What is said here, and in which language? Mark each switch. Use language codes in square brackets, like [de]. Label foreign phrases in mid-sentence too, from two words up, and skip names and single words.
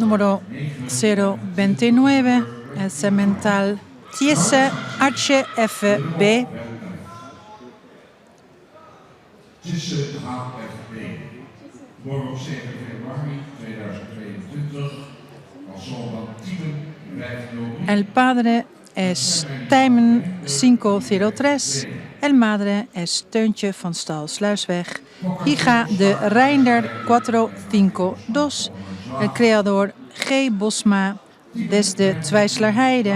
[es] número 029, el cemental Tiesse HFB. [nl] Tussen HFB. Morgen op 7 februari 2022. Als zondag 10:05. [es] El padre es Tijmen 503. El madre es Teuntje van Stal-Sluisweg. Hija de Reinder 452. El creador G. Bosma desde Twijslerheide.